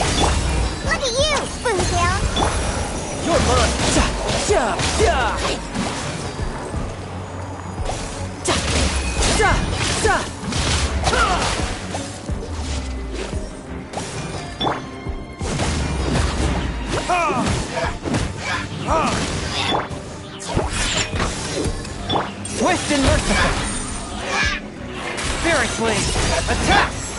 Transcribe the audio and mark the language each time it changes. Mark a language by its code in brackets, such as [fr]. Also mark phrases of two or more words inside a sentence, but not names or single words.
[en] Look at you, Spoontail! You're mine. [de] Ja, ja, ja. Ja, ja. [en] Swift and merciful. Fairy Flame, attack!